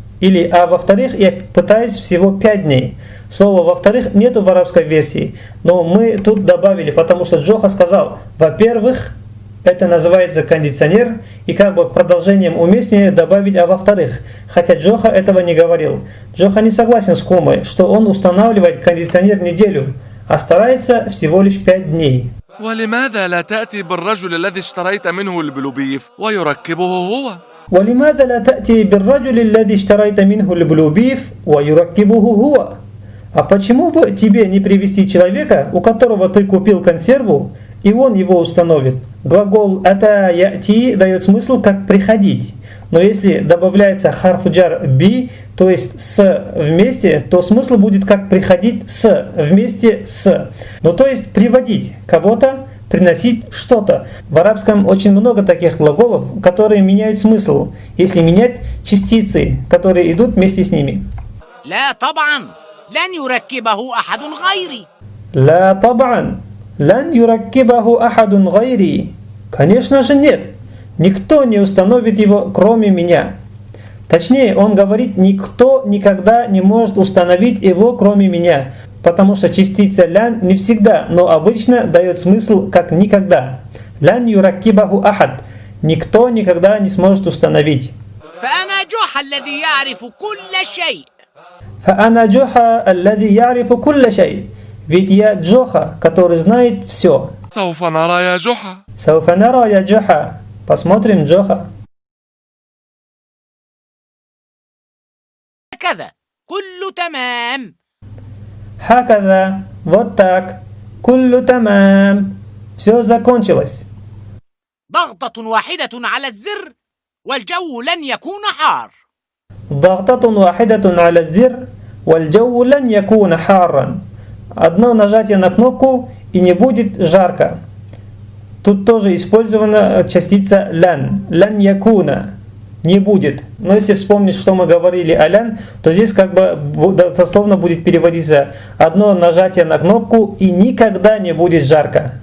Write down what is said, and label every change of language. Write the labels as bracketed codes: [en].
[ru] Или, во-вторых, я пытаюсь всего 5 дней. Слово «во-вторых» нету в арабской версии, но мы тут добавили, потому что Джоха сказал, во-первых, это называется кондиционер, и как бы продолжением уместнее добавить во-вторых, хотя Джоха этого не говорил. Джоха не согласен с Хумой, что он устанавливает кондиционер неделю, а старается всего лишь 5 дней. [ar] ولماذا لا تأتي بالرجل الذي اشتريت منه البلوبيف ويركبه هو؟ ولماذا لا تأتي بالرجل الذي اشتريت منه البلوبيف ويركبه هو? [ru] А почему бы тебе не привести человека, у которого ты купил консерву, и он его установит? Глагол «ата яти» дает смысл как «приходить». Но если добавляется харфуджар «би», то есть «с» вместе, то смысл будет как «приходить с» вместе «с». Ну то есть «приводить кого-то», «приносить что-то». В арабском очень много таких глаголов, которые меняют смысл, если менять частицы, которые идут вместе с ними. [ar] لا طبعا لن يركبه أحد غيري. لا طبعا لن يركبه أحد غيري. [ru] Конечно же нет. Никто не установит его, кроме меня. Точнее, он говорит, никто никогда не может установить его, кроме меня. Потому что частица лян не всегда, но обычно дает смысл как никогда. [ar] Лян юраккибаху ахад. [ru] Никто никогда не сможет установить. [ar] فأنا جحا الذي يعرف كل شيء. فأنا جحا الذي يعرف كل شيء. [ru] Ведь я Джоха, который знает все. [ar] سوف نرى يا جحا. سوف نرى يا جحا. [ru] Посмотрим, Джоха. [ar] هكذا كل تمام. هكذا. [ru] Вот так. [ar] كل تمام. [ru] Все закончилось. [ar] ضغطة واحدة على الزر والجو لن يكون حار. ضغطة واحدة على الزر والجو لن يكون حارا. [ru] Одно нажатие на кнопку и не будет жарко. Тут тоже использована частица лян. [ar] Лян якуна. [ru] Не будет. Но если вспомнить, что мы говорили о лян, то здесь как бы дословно будет переводиться одно нажатие на кнопку и никогда не будет жарко.